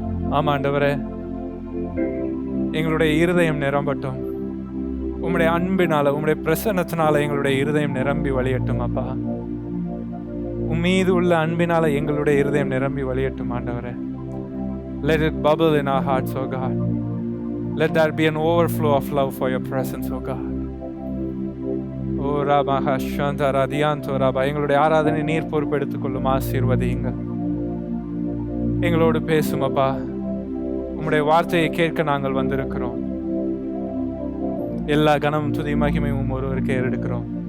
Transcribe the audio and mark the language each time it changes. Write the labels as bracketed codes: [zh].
[ta] ஆமாண்டவரே, எங்களுடைய இருதயம் நிரம்பட்டும். உம்முடைய அன்பினால, உம்முடைய பிரசன்னத்தினால எங்களுடைய இருதயம் நிரம்பி வழியட்டும் அப்பா. உம்மீது உள்ள அன்பினால எங்களுடைய இருதயம் நிரம்பி வழியட்டும் ஆண்டவரே. [en] Let it bubble in our hearts, oh God. Let there be an overflow of love for your presence, oh God. ஓ ராபா ஷாந்தாரா தியாந்தோ ராபா. [ta] எங்களுடைய ஆராதனை நீர் பொறுப்பெடுத்துக் கொள்ளும். ஆசீர்வதியுங்கள். எங்களோடு பேசும் அப்பா. உம்முடைய வார்த்தையை கேட்க நாங்கள் வந்திருக்கிறோம். எல்லா கனமும் துதி மகிமையும் ஒருவருக்கே எடுக்கிறோம்.